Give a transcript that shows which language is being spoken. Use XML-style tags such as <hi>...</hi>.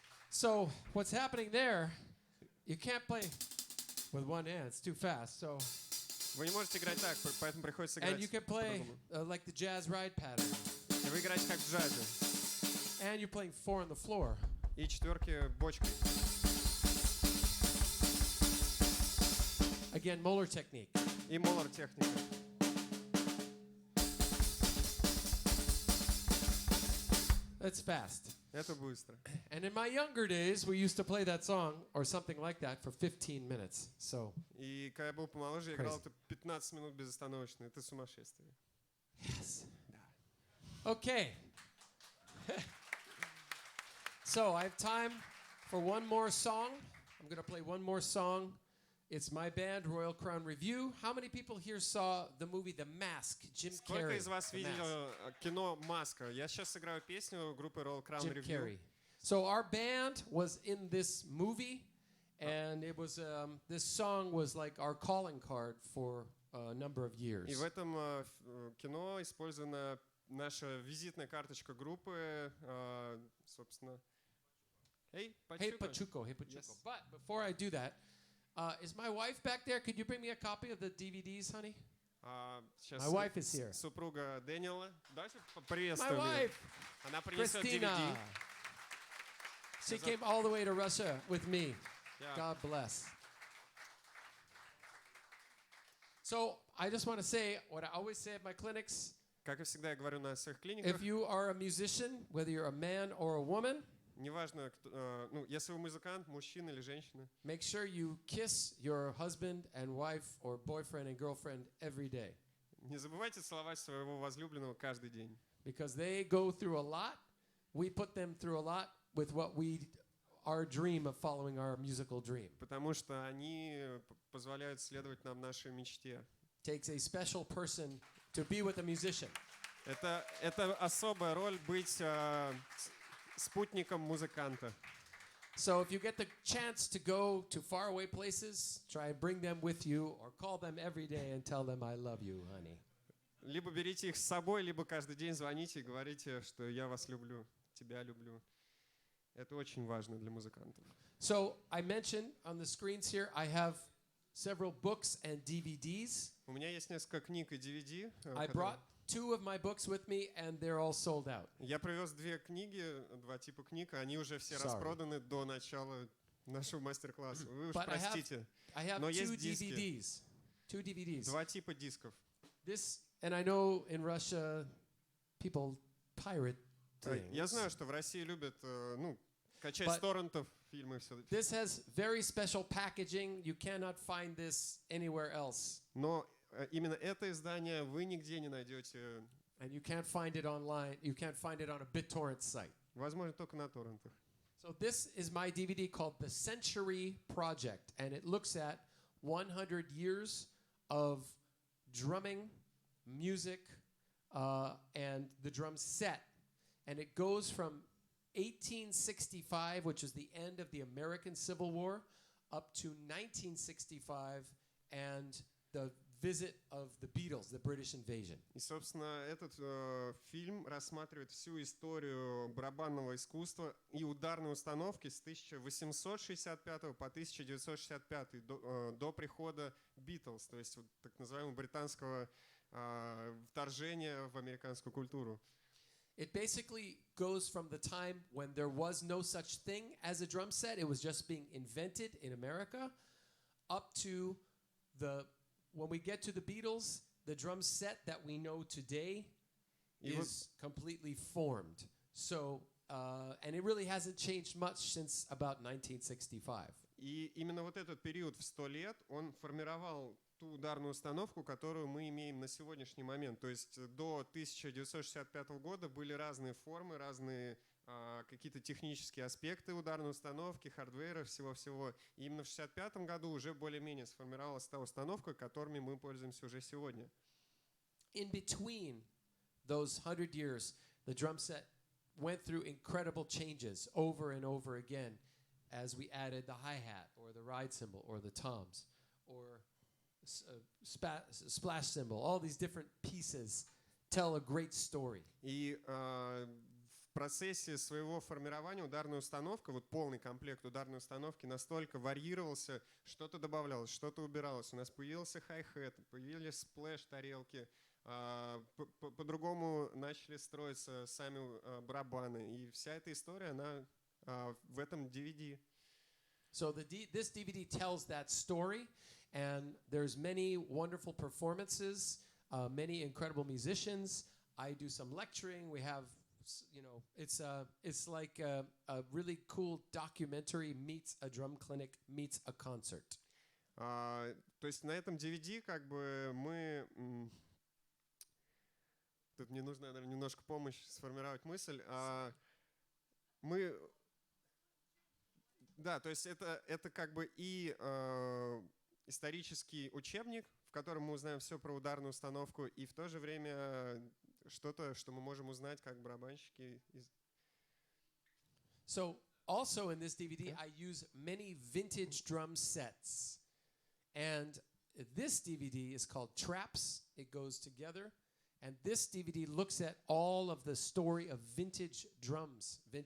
<en>So what's happening there, you can't play with one hand. It's too fast. So</en> <ru>Вы не можете играть так, поэтому приходится играть</ru> <en>and you can play</en> <ru>по-другому.</ru> <en>like the jazz ride pattern.</en> <ru>И вы играете как в джазе.</ru> <en>And you're playing 4 on the floor.</en> <ru>И четверки бочкой.</ru> <en>Again, Moeller technique.</en> <ru>И молор техника.</ru> <en>That's fast.</en> <ru>Это быстро.</ru> <en>And in my younger days, we used to play that song or something like that for 15 minutes. So,</en> <ru>И когда я был помоложе, я играл это 15 минут безостановочно. Это сумасшествие.</ru> <en>yes. Okay. So, I have time for one more song. I'm going to play one more song. It's my band, Royal Crown Review. How many people here saw the movie The Mask, Jim</en> <ru>Сколько</ru> <en>Carrey?</en> <ru>из вас</ru> <en>The</en> <ru>видели</ru> <en>Mask.</en> <ru>кино «Маска»? Я сейчас сыграю песню группы Roll Crown</ru> <en>Jim Review. Carrey. So our band was in this movie, and it was this song was like our calling card for a number of years.</en> <ru>И в этом кино использована наша визитная карточка группы, собственно.</ru> <en>Hey, Hey Pachuco. Pachuco, hey Pachuco. Yes. But before I do that, is my wife back there? Could you bring me a copy of the DVDs, honey?</en> <ru>Сейчас</ru> <en>My wife is here.</en> <ru>Супруга Дэниела. Давайте</ru> <en>My</en> <ru>приветствуем ее.</ru> <en>wife,</en> <ru>Она принесет</ru> <en>Christina.</en> <ru>DVD.</ru> <en>She came all the way to Russia with me. God bless. So I just want to say what I always say at my clinics.</en> <ru>Как и всегда я говорю на своих клиниках,</ru> <en>If you are a musician, whether you're a man or a woman,</en> <ru>неважно, ну, если вы музыкант, мужчина или женщина,</ru> <en>make sure you kiss your husband and wife or boyfriend and girlfriend every day.</en> <ru>не забывайте целовать своего возлюбленного каждый день.</ru> <en>Because they go through a lot. We put them through a lot with our dream of following our musical dream.</en> <ru>Потому что они позволяют следовать нам нашей мечте.</ru> <en>Takes a special person to be with a musician.</en> <ru>Это особая роль быть спутником музыканта.</ru> <en>So if you get the chance to go to faraway places, try and bring them with you or call them every day and tell them I love you, honey.</en> <ru>Либо берите их с собой, либо каждый день звоните и говорите, что я вас люблю, тебя люблю. Это очень важно для музыкантов.</ru> <en>So I mentioned on the screens here, I have several books and DVDs.</en> <ru>У меня есть несколько книг и DVD.</ru> <en>I brought 2 of my books with me, and they're all sold out.</en> <ru>Я привез 2 книги, 2 типа книг, они уже все распроданы до начала нашего мастер-класса. Вы уж простите. Но есть диски.</ru> <en>2 DVDs.</en> <ru>2 типа дисков.</ru> <en>This, and I know in Russia people pirate things.</en> <ru>Я знаю, что в России любят, ну, качать с торрентов фильмы и все.</ru> <en>This has very special packaging. You cannot find this anywhere else.</en> <ru>Но именно это издание вы нигде не найдете.</ru> <en>And you can't find it online. You can't find it on a BitTorrent site.</en> <ru>Возможно, только на торрентах.</ru> <en>So this is my DVD called The Century Project, and it looks at 100 years of drumming, music, and the drum set. And it goes from 1865, which is the end of the American Civil War, up to 1965 and the visit of the Beatles, the British invasion.</en> <ru>И, собственно, этот фильм рассматривает всю историю барабанного искусства и ударной установки с 1865 по 1965 до прихода Beatles, то есть вот, так называемого британского вторжения в американскую культуру.</ru> <en>It basically goes from the time when there was no such thing as a drum set, it was just being invented in America, up to when we get to the Beatles, the drum set that we know today is completely formed. So, and it really hasn't changed much since about 1965.</en> <ru>И именно вот этот период в 100 лет, он формировал ту ударную установку, которую мы имеем на сегодняшний момент. То есть до 1965 года были разные формы, разные какие-то технические аспекты ударной установки, хардвера, всего-всего. И именно в 1965 году уже более-менее сформировалась та установка, которыми мы пользуемся уже сегодня.</ru> <en>In between those 100 years, the drum set went through incredible changes over and over again as we added the hi-hat or the ride cymbal or the toms or splash cymbal. All these different pieces tell a great story.</en> <ru>И в процессе своего формирования ударная установка, вот полный комплект ударной установки настолько варьировался, что-то добавлялось, что-то убиралось. У нас появился хай-хэт, появились сплэш-тарелки, по-другому начали строиться сами барабаны. И вся эта история, она в этом DVD.</ru> <en>So this DVD tells that story, and there's many wonderful performances, many incredible musicians. I do some lecturing. We have, you know, it's like a really cool documentary meets a drum clinic meets a concert.</en> <ru>То есть на этом DVD как бы мы... Тут мне нужна, наверное, немножко помощь сформировать мысль. Мы... Да, то есть это как бы и исторический учебник, в котором мы узнаем все про ударную установку, и в то же время что-то, что мы можем узнать как барабанщики.</ru> <en>So also in this DVD, I use many vintage drum sets. And this DVD is called Traps. It goes together. And this DVD looks at all of the story of vintage drums.</en>